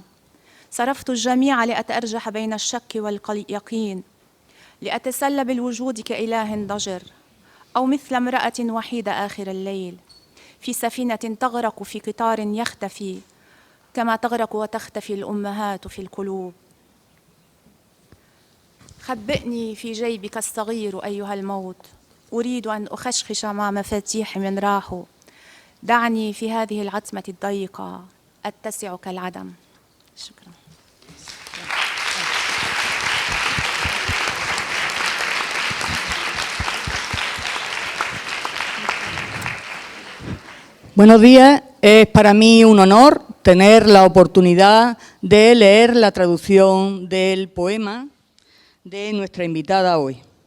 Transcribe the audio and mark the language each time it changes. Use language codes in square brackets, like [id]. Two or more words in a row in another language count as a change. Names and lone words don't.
[ar] صرفت الجميع لأتأرجح بين الشك واليقين، لأتسلى بالوجود كإله ضجر، أو مثل امرأة وحيدة آخر الليل في سفينة تغرق في قطار يختفي كما تغرق وتختفي الأمهات في القلوب. خبئني في جيبك الصغير أيها الموت، أريد أن أخشخش مع مفاتيح من راحوا. دعني في هذه العتمة الضيقة أتسع كالعدم. شكرا. [es] Buenos días, es para mí un honor tener la oportunidad de leer la traducción del poema de nuestra invitada hoy.